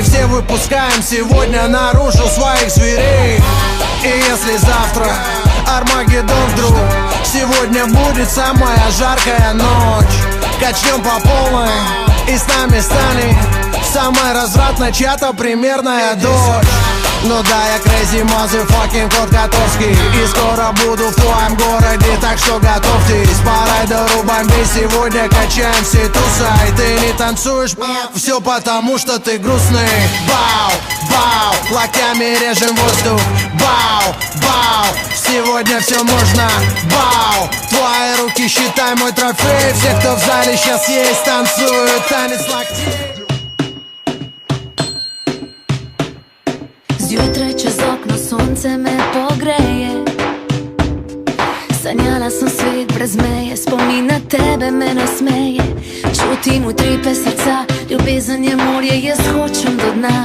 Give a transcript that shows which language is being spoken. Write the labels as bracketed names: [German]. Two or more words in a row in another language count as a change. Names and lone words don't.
[Russian] Все выпускаем сегодня наружу своих зверей. И если завтра Армагеддон вдруг, сегодня будет самая жаркая ночь. Качнем по полной, и с нами станет самая развратная чья-то примерная дочь. Ну да, я [English] crazy motherfucking [Russian] кот Котовский, и скоро буду в твоем городе, так что готовьтесь. По райдеру бомбей сегодня качаем все туса. И ты не танцуешь, все потому что ты грустный. Бау, бау, локтями режем воздух. Бау, бау, сегодня все можно. Бау, твои руки считай мой трофей. Все, кто в зале сейчас есть, танцуют танец локтей. [Slovenian] Zjutraj čez okno sonce me pogreje. Sanjala sam svet brez meje, spomin na tebe me nasmeje. Čutim utripe srca, ljubezen je morje, jaz hočem do dna.